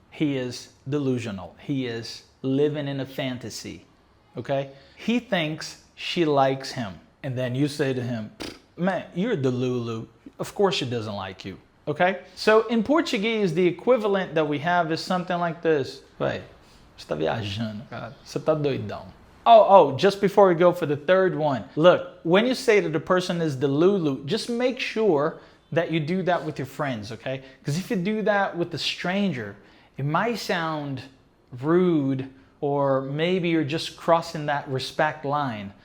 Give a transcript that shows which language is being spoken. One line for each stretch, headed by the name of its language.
English: He is delusional. He is living in a fantasy, okay? He thinks she likes him. And then you say to him, man, you're delulu. of course she doesn't like you, okay? So in Portuguese, the equivalent that we have is something like this.
Portuguese: Véi, você tá viajando, cara. Você tá doidão.
English: Oh, just before we go for the third one, look, when you say that the person is the Lulu, just make sure that you do that with your friends, okay? Because if you do that with a stranger, it might sound rude, or maybe you're just crossing that respect line.